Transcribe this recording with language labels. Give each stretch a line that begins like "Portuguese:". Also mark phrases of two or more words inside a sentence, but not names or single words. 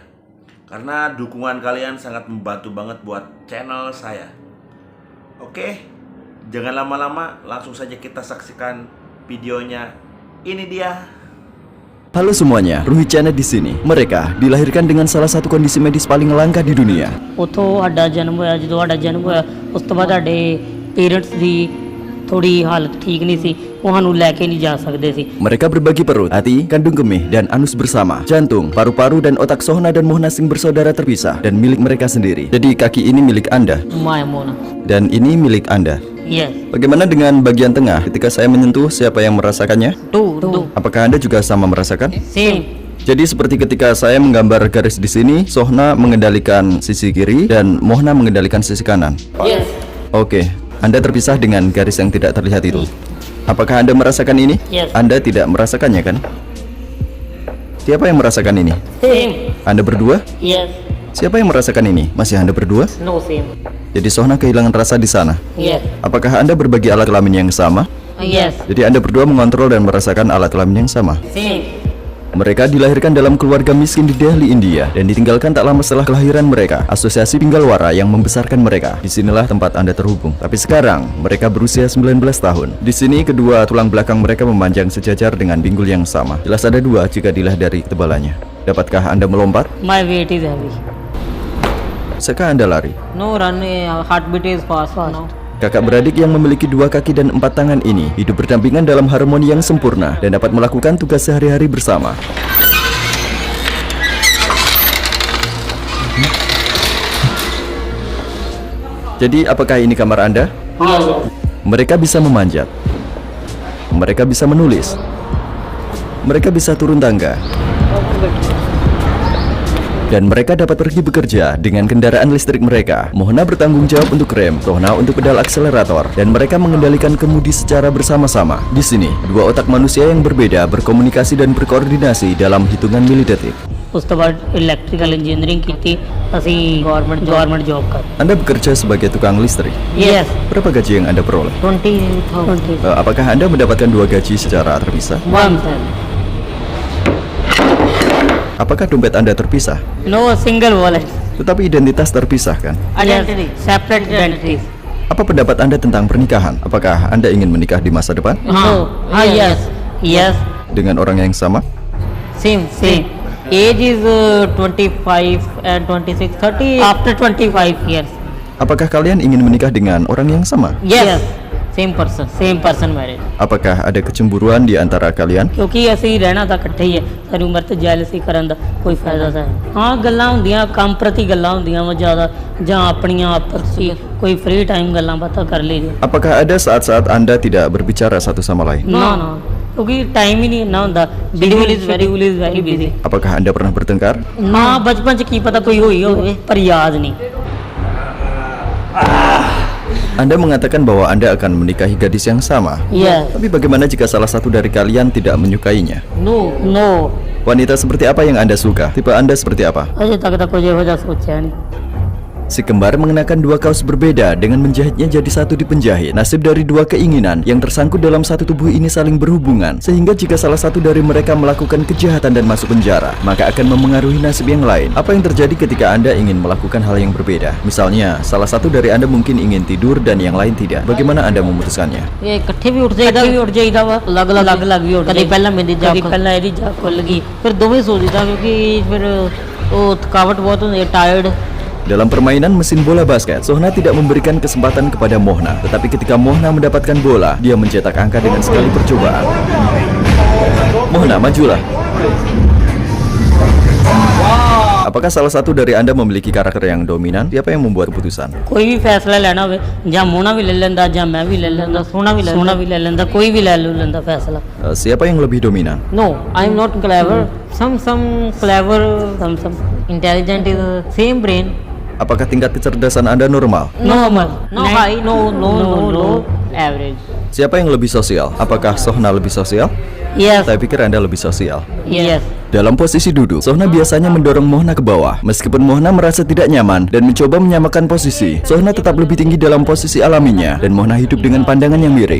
Indonesian: Karena dukungan kalian sangat membantu banget buat channel saya. Oke, jangan lama-lama, langsung saja kita saksikan videonya. Ini dia. Halo semuanya, Ruhi Channel di sini. Mereka dilahirkan dengan salah satu kondisi medis paling langka di dunia.
Punjabi: ਉਥੋਂ ਸਾਡਾ ਜਨਮ ਹੋਇਆ। ਜਦੋਂ ਸਾਡਾ ਜਨਮ ਹੋਇਆ ਉਸ ਤੋਂ ਬਾਅਦ ਸਾਡੇ ਪੇਰੈਂਟਸ ਦੀ ਥੋੜੀ ਹਾਲਤ ਠੀਕ ਨਹੀਂ ਸੀ, ਉਹ ਸਾਨੂੰ ਲੈ ਕੇ ਨਹੀਂ ਜਾ ਸਕਦੇ ਸੀ।
Indonesian: Mereka berbagi perut, hati, kandung kemih, dan anus bersama. Jantung, paru-paru, dan otak Sohna dan Mohna Singh bersaudara terpisah dan milik mereka sendiri. Jadi kaki ini milik Anda
Punjabi: ਮਾਇਆ ਮੋਨਾ।
Indonesian: dan ini milik Anda.
English: Yes.
Indonesian: Bagaimana dengan bagian tengah? Ketika saya menyentuh, siapa yang merasakannya?
English: Two.
Indonesian: Apakah Anda juga sama merasakan?
English: Same.
Indonesian: Jadi seperti ketika saya menggambar garis di sini, Sohna mengendalikan sisi kiri dan Mohna mengendalikan sisi kanan.
English: Yes.
Indonesian: Oke, Anda terpisah dengan garis yang tidak terlihat itu. Apakah Anda merasakan ini?
English: Yes.
Indonesian: Anda tidak merasakannya kan? Siapa yang merasakan ini?
English: Same.
Indonesian: Anda berdua?
English: Yes.
Indonesian: Siapa yang merasakan ini? Masih Anda berdua?
English: No same.
Indonesian: Jadi Sohna kehilangan rasa di sana.
English: Yes.
Indonesian: Apakah Anda berbagi alat kelamin yang sama?
English: Yes.
Indonesian: Jadi Anda berdua mengontrol dan merasakan alat kelamin yang sama.
English: Same.
Indonesian: Mereka dilahirkan dalam keluarga miskin di Delhi, India, dan ditinggalkan tak lama setelah kelahiran mereka. Asosiasi Pinggalwara yang membesarkan mereka. Disinilah tempat Anda terhubung. Tapi sekarang mereka berusia 19 tahun. Di sini kedua tulang belakang mereka memanjang sejajar dengan pinggul yang sama. Jelas ada dua jika dilihat dari ketebalannya. Dapatkah Anda melompat?
English: My weight is heavy.
Indonesian: Bisakah Anda lari?
English: No run. Heartbeat is fast now.
Indonesian: Kakak beradik yang memiliki 2 kaki dan 4 tangan ini hidup berdampingan dalam harmoni yang sempurna dan dapat melakukan tugas sehari-hari bersama. Jadi apakah ini kamar Anda?
English: Yes.
Indonesian: Mereka bisa memanjat. Mereka bisa menulis. Mereka bisa turun tangga. Dan mereka dapat pergi bekerja dengan kendaraan listrik mereka. Mohna bertanggung jawab untuk rem, Sohna untuk pedal akselerator, dan mereka mengendalikan kemudi secara bersama-sama. Di sini, dua otak manusia yang berbeda berkomunikasi dan berkoordinasi dalam hitungan milidetik.
Punjabi: ਉਸ ਤੋਂ ਬਾਅਦ
English: electrical engineering
Punjabi: ਕੀਤੀ। ਅਸੀਂ
English: government job
Punjabi: ਕਰ।
Indonesian: Anda bekerja sebagai tukang listrik.
English: Yes.
Indonesian: Berapa gaji yang Anda peroleh? 20,000. Apakah Anda mendapatkan 2 gaji secara terpisah?
English: One.
Indonesian: Apakah dompet Anda terpisah?
English: No single wallet.
Indonesian: Tetapi identitas terpisah kan?
English: Identity. Separate identities.
Indonesian: Apa pendapat Anda tentang pernikahan? Apakah Anda ingin menikah di masa depan?
English: Yes. Yes.
Indonesian: Dengan orang yang sama?
English: Same. Age is 25 and 26, 30 after 25 years.
Indonesian: Apakah kalian ingin menikah dengan orang yang sama?
English: Yes. Same person married.
Indonesian: Apakah ada kecemburuan di antara kalian?
Punjabi: ਕਿਉਂਕਿ ਅਸੀਂ ਰਹਿਣਾ ਤਾਂ ਇਕੱਠੇ ਹੀ ਹੈ, ਸਾਰੀ ਉਮਰ ਤੇ ਜੈਲਸੀ ਕਰਨ ਦਾ ਕੋਈ ਫਾਇਦਾ ਤਾਂ ਹੈ। ਹਾਂ, ਗੱਲਾਂ ਹੁੰਦੀਆਂ, ਕੰਮ ਪ੍ਰਤੀ ਗੱਲਾਂ ਹੁੰਦੀਆਂ ਵਾ ਜ਼ਿਆਦਾ, ਜਾਂ ਆਪਣੀਆਂ ਆਪਸ ਵਿੱਚ ਕੋਈ
English: free time
Punjabi: ਗੱਲਾਂ ਬਾਤਾਂ ਕਰ ਲਈਦੀ।
Indonesian: Apakah ada saat-saat Anda tidak berbicara satu sama lain?
Punjabi: ਨਾ ਕਿਉਂਕਿ ਟਾਈਮ ਹੀ ਨਹੀਂ ਇੰਨਾ ਹੁੰਦਾ।
English: schedule is very busy.
Indonesian: Apakah Anda pernah bertengkar?
Punjabi: ਨਾ ਬਚਪਨ ਚ ਕੀ ਪਤਾ ਕੋਈ ਹੋਈ ਹੋਵੇ, ਪਰ ਯਾਦ ਨਹੀਂ।
Indonesian: Anda mengatakan bahwa Anda akan menikahi gadis yang sama.
English: Yes.
Indonesian: Tapi bagaimana jika salah satu dari kalian tidak menyukainya?
English: No.
Indonesian: Wanita seperti apa yang Anda suka? Tipe Anda seperti apa?
Punjabi: ਅਜੇ ਤੱਕ ਤਾਂ ਕੁਝ ਇਹੋ ਜਿਹਾ ਸੋਚਿਆ ਨਹੀਂ।
Indonesian: Si kembar mengenakan 2 kaos berbeda dengan menjahitnya jadi satu di penjahit. Nasib dari 2 keinginan yang tersangkut dalam satu tubuh ini saling berhubungan, sehingga jika salah satu dari mereka melakukan kejahatan dan masuk penjara, maka akan memengaruhi nasib yang lain. Apa yang terjadi ketika Anda ingin melakukan hal yang berbeda? Misalnya, salah satu dari Anda mungkin ingin tidur dan yang lain tidak. Bagaimana Anda memutuskannya?
Punjabi: ਇਹ ਇਕੱਠੇ ਵੀ ਉੱਠ ਜਾਈਦਾ ਵਾ, ਅਲੱਗ ਵੀ ਉੱਠ। ਕਦੇ ਪਹਿਲਾਂ ਮੇਰੀ ਜਾਗ, ਪਹਿਲਾਂ ਇਹਦੀ ਜਾਗ ਖੁੱਲ ਗਈ, ਫਿਰ ਦੋਵੇਂ ਸੋ ਜਾਈਦਾ, ਕਿਉਂਕਿ ਫਿਰ ਉਹ ਥਕਾਵਟ ਬਹੁਤ ਹੁੰਦੀ ਹੈ, ਟਾਇਰਡ।
Indonesian: Dalam permainan mesin bola basket, Sohna tidak memberikan kesempatan kepada Mohna. Tetapi ketika Mohna mendapatkan bola, dia mencetak angka dengan sekali percobaan. Mohna, majulah. Apakah salah satu dari Anda memiliki karakter yang dominan? Siapa yang membuat keputusan?
Punjabi: ਕੋਈ ਵੀ ਫੈਸਲਾ ਲੈਣਾ ਹੋਵੇ ਜਾਂ ਮੋਨਾ ਵੀ ਲੈ ਲੈਂਦਾ ਜਾਂ ਮੈਂ ਵੀ ਲੈ ਲੈਂਦਾ ਸੋਨਾ ਵੀ ਲੈ ਲੈਂਦਾ ਕੋਈ ਵੀ ਲੈ ਲੈਂਦਾ ਫੈਸਲਾ
Indonesian: Siapa yang lebih dominan?
English: No, I'm not clever. Some clever, some intelligent is same brain.
Indonesian: Apakah tingkat kecerdasan Anda normal?
English: normal No high, no average.
Indonesian: Siapa yang lebih sosial? Apakah Sohna lebih sosial?
English: yes
Indonesian: Saya pikir Anda lebih sosial.
English: yes
Indonesian: Dalam posisi duduk, Sohna biasanya mendorong Mohna ke bawah. Meskipun Mohna merasa tidak nyaman dan mencoba menyamakan posisi, Sohna tetap lebih tinggi dalam posisi alaminya dan Mohna hidup dengan pandangan yang miring.